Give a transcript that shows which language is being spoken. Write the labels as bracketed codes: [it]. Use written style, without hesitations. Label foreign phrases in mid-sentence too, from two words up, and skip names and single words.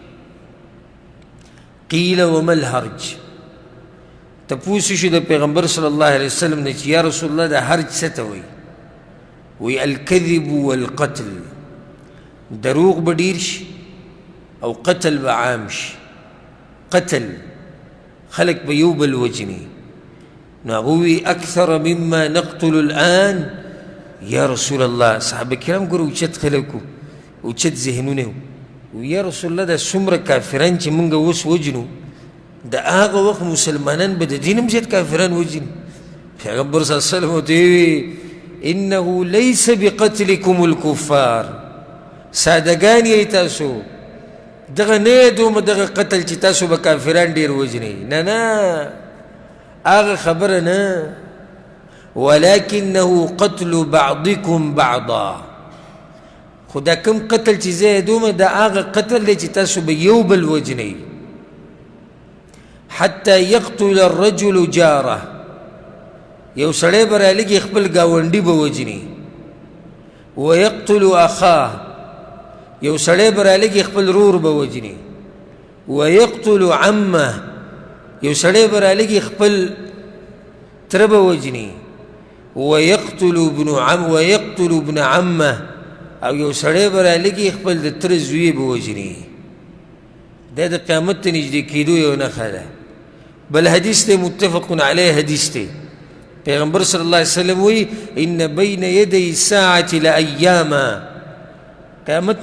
[ar] قیل وما الهرج، [ps] تپوس شو د پیغمبر [ar] صلی الله علیه وسلم [ps] نه چې [ar] یا رسول الله [ps] د هرج څه ته وایي؟ وایي [ar] الکذب والقتل، [ps] دروغ به ډېر شي او قتل به عام شي. قتل، خلق به یو بل وجني. نو هغه وایي [ar] اکثر مما نقتل الآن یا رسول الله. [ps] صحابه کرام ګوره اوچت خلک وو، اوچت ذهنونه وو. [ar] یا رسول الله [ps] دا څومره کافران چې مونږ اوس وجنو، د هغه وخت مسلمانان به د دین هم زیات کافران وجني. پیغمبر [ar] صلی الله علیه وسلم [ps] ورته وویل [ar] انه لیس بقتلکم الکفار، [ps] سادهګان یې تاسو، دغه نه دومره دغه قتل چې تاسو به کافران ډېر وجنئ. نه نه، هغه خبره نه، [ar] ولكنه قتل بعضكم بعضا. [ps] خدا کم قتل چې زه دومره د هغه قتل دی چې تاسو به یو بل وجنئ. [ar] حتى يقتل الرجل جاره، [ps] یو سړی به رالګي خپل ګاونډي به وجني. [ar] ويقتل اخاه، [ps] یو سړی به رالګي خپل رور به وجني. [ar] ويقتل عمه، [ps] یو سړی به رالګي خپل تره به وجني [ar] ويقتل ابن عمه [ps] او یو سړی به رالګي خپل د تره زوی به وجني دا د قیامت ته نږدې کېدو یو نښه ده بل حدیث دی متفق علیه حدیث دی پیغمبر [ar] صلی الله علیه وسلم [ps] وی [ar] ان بین یدی الساعة لایاما [ps] قیامت نه